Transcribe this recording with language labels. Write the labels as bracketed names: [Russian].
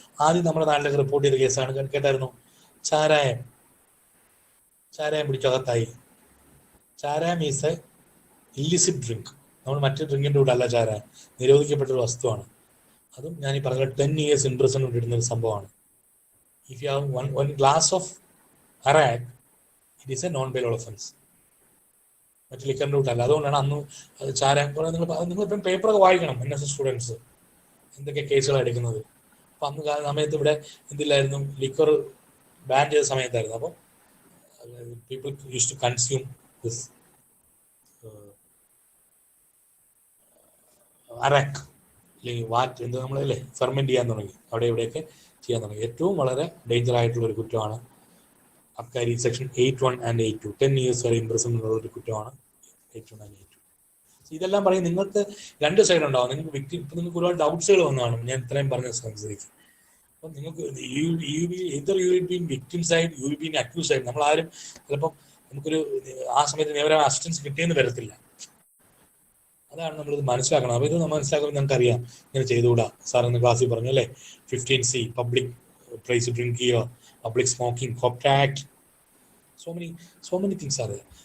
[Malayalam] ആദ്യം നമ്മുടെ നാട്ടിലേക്ക് റിപ്പോർട്ട് ചെയ്ത കേസാണ്, കേട്ടായിരുന്നു, ചാരായം പിടിച്ചകത്തായി. ചാരായം [English] Is a illicit drink. [Malayalam] നമ്മൾ മറ്റു ഡ്രിങ്കിൻ്റെ കൂടെ അല്ല ചാരായം, നിരോധിക്കപ്പെട്ടൊരു വസ്തുവാണ്. അതും ഞാൻ ഈ പറഞ്ഞ 10 years ഇംപ്രിസൺമെന്റ് ഇടുന്ന ഒരു സംഭവമാണ്. [English] If you have one glass of arak, it is a non-bail offense. [Malayalam] മറ്റു ലിക്കറിൻ്റെ കൂട്ടല്ല. അതുകൊണ്ടാണ് അന്ന് ചാരായം നിങ്ങളിപ്പം പേപ്പറൊക്കെ വായിക്കണം, NSS സ്റ്റുഡൻസ് എന്തൊക്കെ കേസുകളാണ് എടുക്കുന്നത്. അപ്പം അന്ന് സമയത്ത് ഇവിടെ എന്തില്ലായിരുന്നു, ലിക്കർ ബാൻ ചെയ്ത സമയത്തായിരുന്നു. അപ്പം [English] people use to consume this arrack [Malayalam] അല്ലെങ്കിൽ വാറ്റ്, എന്ത് നമ്മളല്ലേ ഫെർമെന്റ് ചെയ്യാൻ തുടങ്ങി. അവിടെ ഇവിടെയൊക്കെ ചെയ്യാൻ തുടങ്ങി. ഏറ്റവും വളരെ ഡേഞ്ചർ ആയിട്ടുള്ള ഒരു കുറ്റമാണ് അബ്കാരി. സെക്ഷൻ 81 and 82, 10 years വരെ ഇംപ്രിസൺമെന്റ് ഉള്ള ഒരു കുറ്റമാണ് 81 and 82. ഇതെല്ലാം പറയും. നിങ്ങൾക്ക് രണ്ട് സൈഡ് ഉണ്ടാവും. നിങ്ങൾക്ക് നിങ്ങൾക്ക് ഒരുപാട് ഡൗട്ട്സുകൾ വന്നതാണ് ഞാൻ ഇത്രയും പറഞ്ഞ സംസാരിക്കും. അപ്പം നിങ്ങൾക്ക് [English] either you will be in victim side, you will be in accused side. [Malayalam] നമ്മൾ ആരും ചിലപ്പം നമുക്കൊരു ആ സമയത്ത് നിയമപരമായ അസിസ്റ്റൻസ് കിട്ടിയെന്ന് വരത്തില്ല. അതാണ് നമ്മളിത് മനസ്സിലാക്കണം. അപ്പോൾ ഇത് നമ്മൾ മനസ്സിലാക്കുമ്പോൾ നമുക്കറിയാം ഇങ്ങനെ ചെയ്തുകൂടാ. സാർ ഇന്ന് ക്ലാസ്സിൽ പറഞ്ഞു അല്ലേ, 15C പബ്ലിക് പ്ലേസ് ഡ്രിങ്ക് ചെയ്യുക, public smoking, കോപ്റ്റ act, [English] so many things [Malayalam] ആണ്.